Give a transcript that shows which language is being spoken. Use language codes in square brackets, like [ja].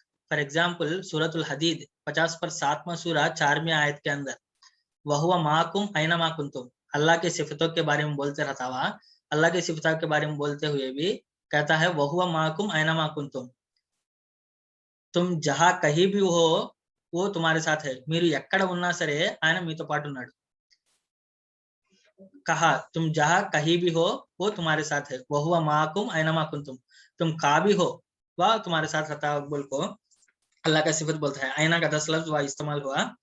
[hi] For example सूरतुल हदीद 50/7वां सूरा 4वीं आयत के अंदर, [ar] वहुवा माकुम आईना मा कुंतुम, [hi] अल्लाह की सिफतों के बारे में बोलते रहता हुआ, अल्लाह की सिफतों के बारे में बोलते हुए भी कहता है वहुवा माकुम आईना मा कुंतुम, तुम जहां कहीं भी हो वो तुम्हारे साथ है। [te] మీరు ఎక్కడ ఉన్నా సరే ఆయన మీతో పాటు ఉన్నాడు। [hi] कहा तुम जहां कहीं भी हो वो तुम्हारे साथ है। [ar] वहुवा माकुम ऐनमा कुंतुम, [hi] तुम कहाँ भी हो वह तुम्हारे साथ रहता है। बोल को अल्लाह का सिफत बोलता है। आईना का 10 लफ्ज वह इस्तेमाल हुआ।